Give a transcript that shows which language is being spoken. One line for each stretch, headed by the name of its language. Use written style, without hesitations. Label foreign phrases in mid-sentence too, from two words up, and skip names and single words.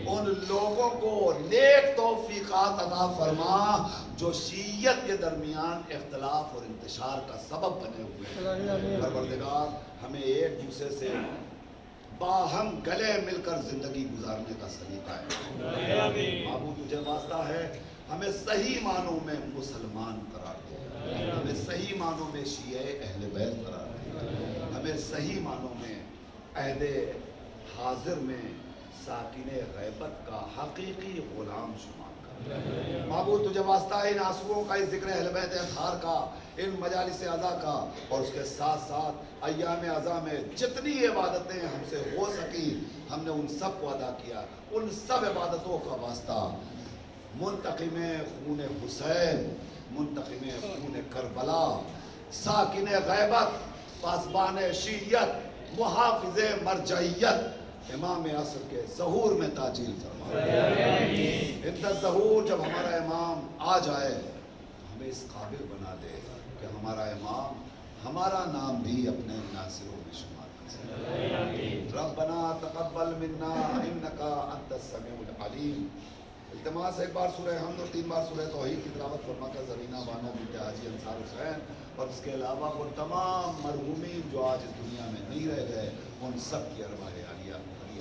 Urdu: उन लोगों को नेक तौफ़ीक़ात अता फरमा जो शीयत के दरमियान इख्तिलाफ और इंतशार का सबब बने हुए हैं। परवरदिगार हमें एक दूसरे से बाहम गले मिलकर जिंदगी गुजारने का सलीका है। बाबू तुझे वास्ता है हमें सही मानों में मुसलमान करार दे। معنوں میں شیعہ اہل بیت قرار دے، ہمیں صحیح معنوں میں عہد حاضر میں ساکن غیبت کا حقیقی غلام شمار کر۔ معبود تجھے واسطہ ہے ان آنسوؤں کا، اس ذکر اہل بیت اطہار کا، ان مجالس عزا کا، اور اس کے ساتھ ساتھ ایام عزا میں جتنی عبادتیں ہم سے ہو سکی ہم نے ان سب کو ادا کیا۔ ان سب عبادتوں کا واسطہ منتقم خون حسین، منتقم خون کربلا، ساکن غیبت، پاسبان شیعیت، محافظ مرجعیت، امام عصر کے ظہور میں تاجیل فرما۔ اتنا ظہور جب ہمارا امام آ جائے ہمیں اس قابل بنا دے کہ ہمارا امام ہمارا نام بھی اپنے ناصروں میں شمار کر سکے۔
Arabic: ربنا تقبل منا انکا انت السمیع العلیم۔
Urdu: التماس ایک بار سورہ حمد اور 3 بار سورہ توحید کی تلاوت فرما کر زرینہ بانو بنت حاجی انصار حسین اور اس کے علاوہ وہ تمام مرحومین جو آج اس دنیا میں نہیں رہ گئے ان سب کی ارواح عالیہ